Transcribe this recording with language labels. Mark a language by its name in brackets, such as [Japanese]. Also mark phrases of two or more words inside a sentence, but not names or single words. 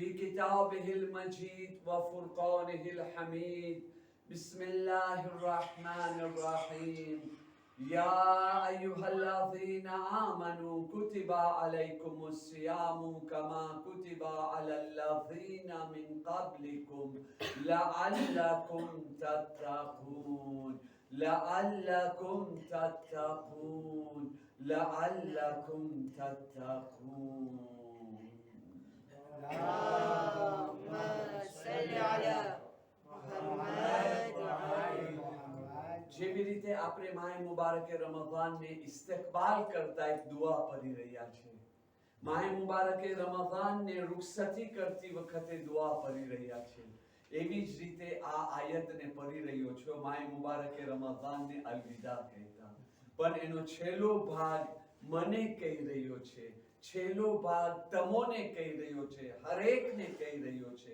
[Arabic] كتابه المجيد وفرقانه الحميد بسم الله الرحمن الرحيم يا أيها الذين آمنوا كتب عليكم الصيام كما كتب على الذين من قبلكم لعلكم تتقون لعلكم تتقون لعلكم تتقون. اللهم صل على محمد وعلى محمد. [Gujarati] જેવી રીતે આપણે માહે મુબારકે રમઝાનને ઇસ્તકબાલ કરતા એક દુઆ પઢી રહ્યા છે, માહે મુબારકે રમઝાનને રૂખસતી કરતી વખતે દુઆ પઢી રહ્યા છે, એવી જ રીતે આ આયતને પઢી રહ્યો છો માહે મુબારકે રમઝાનને અલવિદા કહેતા, પણ એનો છેલ્લો ભાગ મને કહી રહ્યો છે, છેલ્લો ભાગ તમોને કહી રહ્યો છે, હરેકને કહી રહ્યો છે.